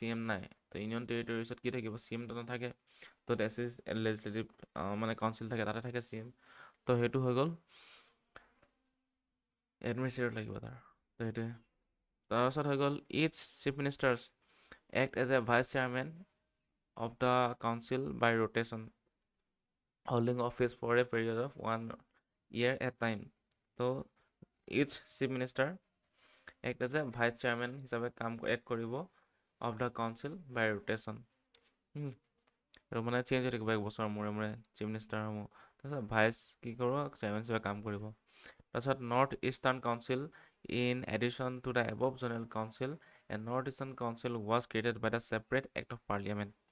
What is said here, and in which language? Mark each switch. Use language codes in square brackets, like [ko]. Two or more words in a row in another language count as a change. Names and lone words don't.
[as] এম নাই তো [en] union territories [as] কি থাকিব চি এমটো নাথাকে তো লেজিসলেটিভ মানে কাউন্সিল থাকে তাতে থাকে চি এম তো সেইটো হৈ গ'ল এডমিনিষ্ট্ৰেটৰ লাগিব তাৰ তো সেইটোৱে তাৰপাছত হৈ গ'ল [en] each chief ministers act as a vice chairman of the council by rotation, holding office for a period of 1 year at time. So each chief minister act as a vice chairman [as] হিচাপে কাম এক কৰিব [en] of the council by rotation. [as] আৰু মানে চেঞ্জ হৈ থাকিব এক বছৰৰ মূৰে মূৰে [en] chief ministers [as] তাৰপিছত ভাইচ কি কৰিব চেয়াৰমেন হিচাপে কাম কৰিব তাৰপিছত [en] North Eastern Council in addition to the above general council and North Eastern Council was created by the separate act of parliament